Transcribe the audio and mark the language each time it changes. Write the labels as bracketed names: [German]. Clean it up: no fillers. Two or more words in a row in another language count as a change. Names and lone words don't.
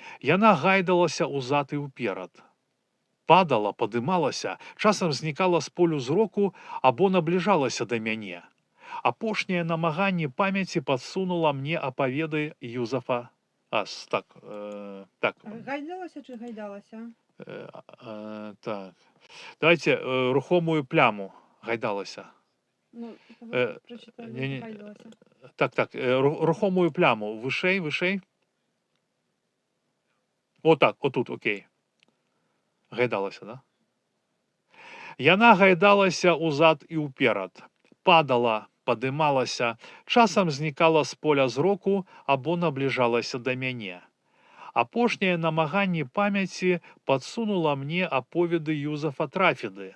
[Belarusian] Яна гайдалася ўзад і ўперад. Падала, падымалася, часам знікала з полю зроку або набліжалася да мяне. Апошняе намаганне памяці падсунула мне апаведы Юзафа Ас. Так, [Ukrainian] Гайдалася чи гайдалася? так. Давайте рухомую пляму гайдалася. Ну, Е, прочитали, ні-ні. гайдалася. Так, рухомую пляму. Вишей. Отак, отут, окей. Гайдалася, да? [Belarusian] Яна гайдалася ўзад і ўперад. Падала, падымалася, часам знікала з поля зроку або набліжалася да мяне. Апошняе намаганне памяці падсунула мне аповеды Юзафа Трафіды.